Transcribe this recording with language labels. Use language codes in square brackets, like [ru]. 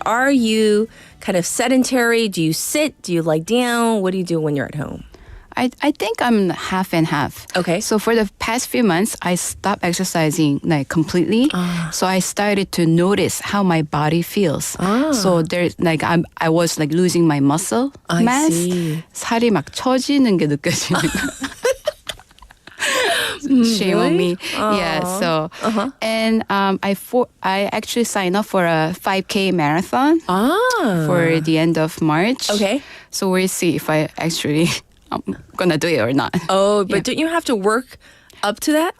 [en] Are you kind of sedentary? Do you sit? Do you lie down? What do you do when you're at home? I think I'm half and half. Okay. So for the past few months, I stopped exercising completely. So I started to notice how my body feels. So there's I was losing my muscle mass. see. [ko] 살이 막 처지는 게 느껴지는 거. [en] Shame on me. Yeah. So and I actually signed up for a 5K marathon for the end of March. Okay. So we'll see if I actually I'm gonna do it or not. Oh, but don't you have to work up to that?